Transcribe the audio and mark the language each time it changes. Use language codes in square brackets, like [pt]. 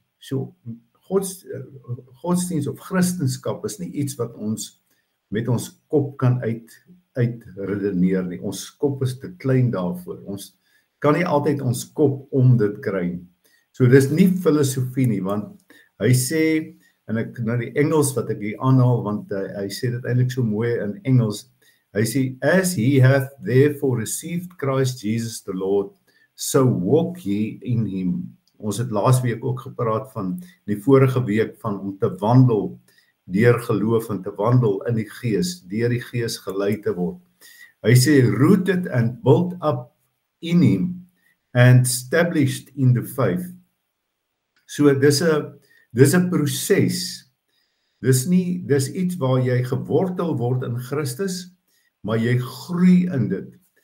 [af] So godsdiens of Christendom is nie iets wat ons met ons kop kan uitredeneer nie. Ons kop is te klein daarvoor. Ons kan nie altyd ons kop om dit kry nie. So dis nie filosofie nie, want hy sê, en ek nou die Engels wat ek hier aanhaal, want hy sê dit eintlik so mooi in Engels. Hy sê, [en] as ye have therefore received Christ Jesus the Lord, so walk ye in him. [af] Ons het laasweek ook gepraat van, die vorige week, van om te wandel deur geloof en te wandel in die Gees, deur die Gees gelei te word. Hy sê, [en] rooted and built up in him and established in the faith. [af] So dis 'n proses. Dis iets waar jy gewortel word in Christus, maar jy groei in dit.